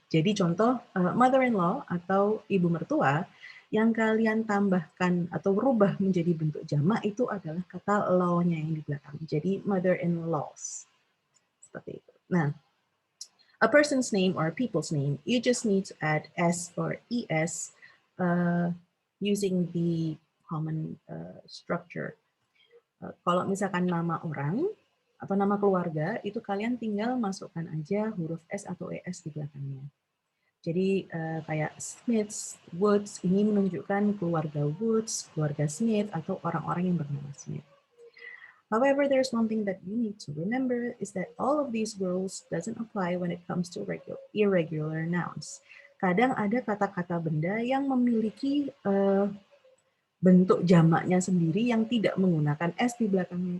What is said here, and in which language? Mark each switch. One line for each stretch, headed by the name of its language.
Indonesian: Jadi contoh mother-in-law atau ibu mertua yang kalian tambahkan atau rubah menjadi bentuk jamak itu adalah kata law-nya yang di belakang. Jadi mother-in-laws. Seperti itu.
English: Nah, a person's name or people's name, you just need to add S or ES using the common structure.
Indonesian: Kalau misalkan nama orang atau nama keluarga, itu kalian tinggal masukkan aja huruf S atau ES di belakangnya. Jadi kayak Smiths, Woods, ini menunjukkan keluarga Woods, keluarga Smith, atau orang-orang yang bernama Smith.
English: However, there's one thing that you need to remember is that all of these rules doesn't apply when it comes to irregular nouns.
Indonesian: Kadang ada kata-kata benda yang memiliki bentuk jamaknya sendiri yang tidak menggunakan S di belakangnya.